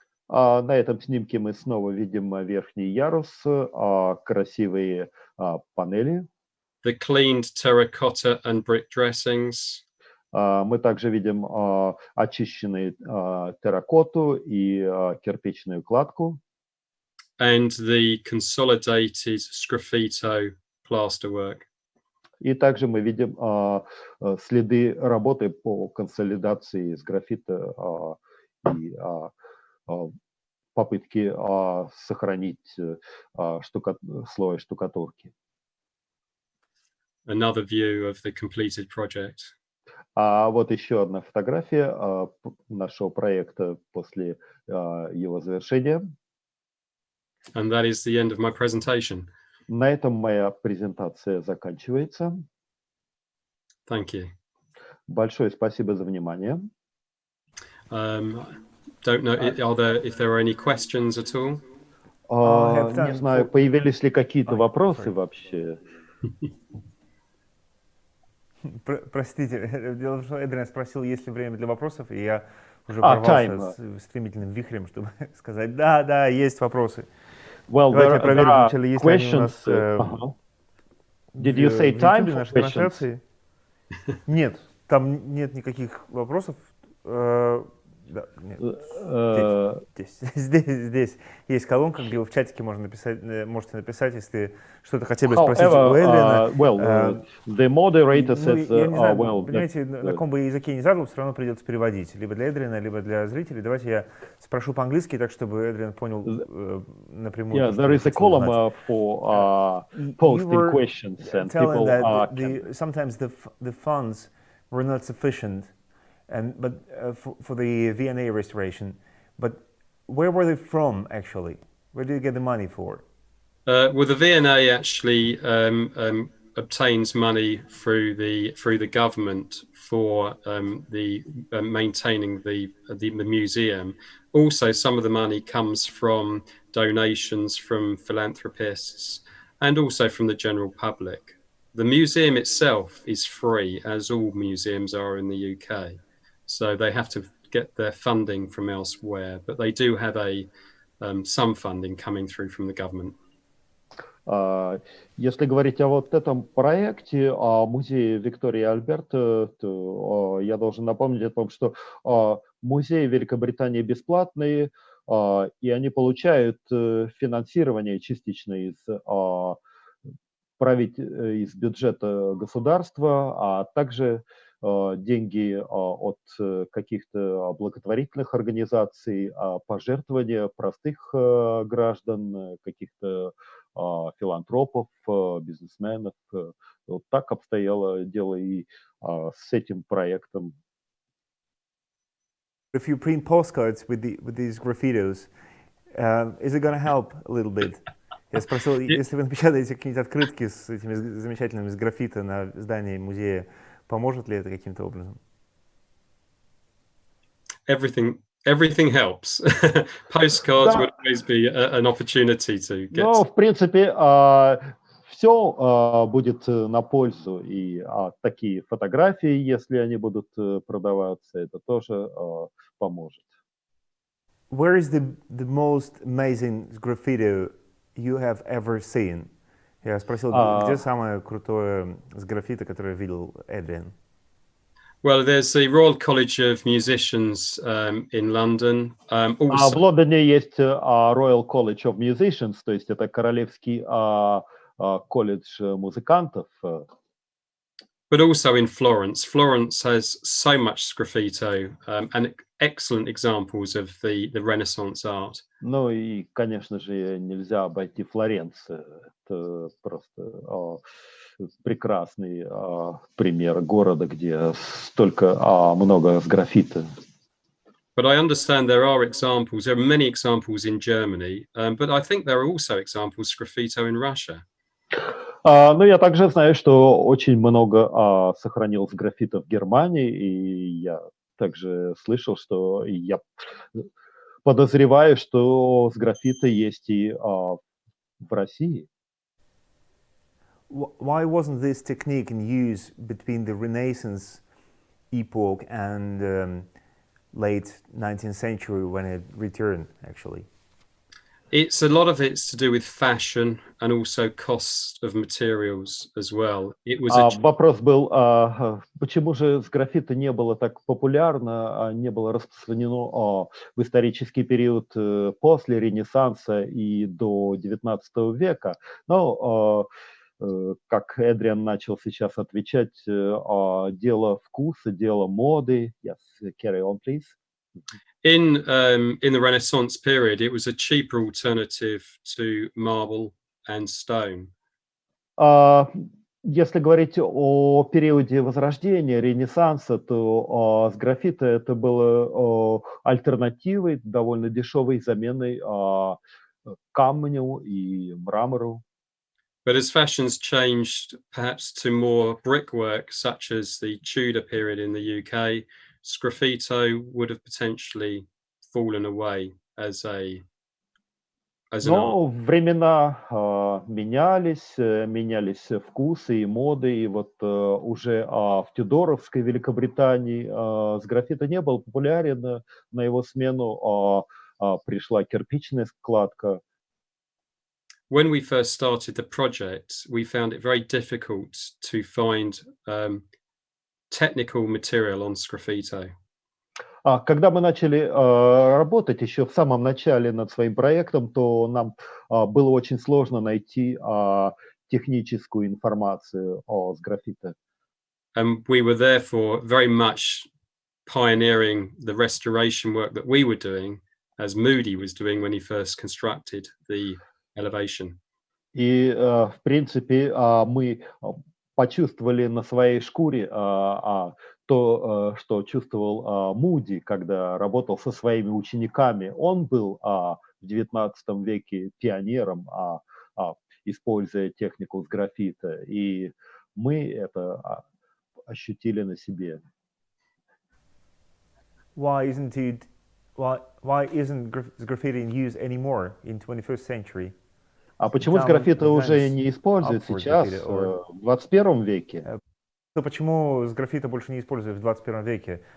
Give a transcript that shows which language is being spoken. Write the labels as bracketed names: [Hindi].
[Russian] На этом снимке мы снова видим верхний ярус, красивые панели. [English] The cleaned terracotta and brick dressings. [Russian] Мы также видим очищенную терракоту и кирпичную кладку. [English] And the consolidated Sgraffito plasterwork. [Russian] И также мы видим следы работы по консолидации с графита и попытки сохранить слой штукатурки. [English] Another view of the completed project. [Russian] А вот еще одна фотография нашего проекта после его завершения. [English] And that is the end of my presentation. [Russian] На этом моя презентация заканчивается. [English] Thank you. [Russian] Большое спасибо за внимание. [English] Don't know if there are any questions at all. [Russian] Не знаю, появились ли какие-то вопросы вообще. Простите, дело в том, что Эдриан спросил, есть ли время для вопросов, и я уже ворвался с стремительным вихрем, чтобы сказать, да, есть вопросы. [English] Well, [Russian] Давайте проверим вначале, есть ли они у нас [English] Did you say time for [Russian] нашей [English] questions? [Russian] трансляции. Нет, там нет никаких вопросов. Да, нет. Здесь есть колонка, где вы в чатике можете написать, если что-то хотели бы спросить у Эдриана. [English] The moderator says, [Russian] я не знаю, понимаете, на каком бы языке ни задал, все равно придется переводить, либо для Эдриана, либо для зрителей. Давайте я спрошу по-английски, так чтобы Эдриан понял напрямую. [English] Yeah, there is a column for posting questions, and people sometimes the funds were not sufficient. But for the V&A restoration, but where were they from actually? Where did you get the money for? Well, the V&A actually obtains money through the government for the maintaining the museum. Also, some of the money comes from donations from philanthropists and also from the general public. The museum itself is free, as all museums are in the UK. So they have to get their funding from elsewhere, but they do have some funding coming through from the government. [Russian] Если говорить о вот этом проекте, о музее Виктории и Альберта, то я должен напомнить о том, что музеи Великобритании бесплатные, и они получают финансирование частично из бюджета государства, а также деньги от каких-то благотворительных организаций, пожертвования простых граждан, каких-то филантропов, бизнесменов. Вот так обстояло дело и с этим проектом. [English] If you print postcards with these graffitos, is it going to help a little bit? [Russian] Я спросил, если вы напечатаете какие-нибудь открытки с этими замечательными граффито на здании музея, поможет ли это каким-то образом? [English] Everything helps. Postcards would always be an opportunity to get. [Russian] Ну, в принципе, все будет на пользу, и такие фотографии, если они будут продаваться, это тоже поможет. [English] Where is the most amazing graffito you have ever seen? [Russian] Я спросил, где самое крутое сграффито, которое видел Эдриан? [English] Well, there's the Royal College of Musicians in London. [Russian] В Лондоне есть Royal College of Musicians, то есть это Королевский колледж музыкантов. [English] But also in Florence. Florence has so much Sgraffito and excellent examples of the Renaissance art. [Russian] Ну и, конечно же, нельзя обойти Флоренцию. Это просто прекрасный пример города, где столько много сграффито. [English] But I understand there are many examples in Germany, but I think there are also examples of Sgraffito in Russia. [Russian] Но я также знаю, что очень много сохранилось граффито в Германии, и я также слышал, что я подозреваю, что сграффито есть и в России. [English] Why wasn't this technique in use between the Renaissance epoch and late 19th century when it returned, actually? It's a lot of it's to do with fashion and also cost of materials as well. It was [Russian] Вопрос был, почему же сграффито не было так популярно, не было распространено в исторический период после Ренессанса и до XIX века. Но, как Эдриан начал сейчас отвечать, дело вкуса, дело моды. [English] Yes, carry on, please. In the Renaissance period, it was a cheaper alternative to marble and stone. [Russian] Если говорить о периоде Возрождения, Ренессанса, то сграффито это было альтернативой, довольно дешевой заменой камню и мрамору. [English] But as fashions changed perhaps to more brickwork, such as the Tudor period in the UK, Sgraffito would have potentially fallen away as an art. [Russian] Но времена менялись вкусы и моды, и вот уже в Тюдоровской Великобритании сграффито не был популярен, на его смену пришла кирпичная складка. [English] When we first started the project, we found it very difficult to find technical material on Sgraffito. [Russian] Когда мы начали работать еще в самом начале над своим проектом, то нам было очень сложно найти техническую информацию о сграффито. [English] And we were therefore very much pioneering the restoration work that we were doing, as Moody was doing when he first constructed the elevation. [Russian] И, в принципе, мы почувствовали на своей шкуре то, что чувствовал Муди, когда работал со своими учениками. Он был в XIX веке пионером, используя технику сграффито, и мы это ощутили на себе. [English] Why isn't graffiti in use anymore in 21st century? [Russian] А почему сграффито уже не используют сейчас, в 21 веке? То почему сграффито больше не используют в 21 веке?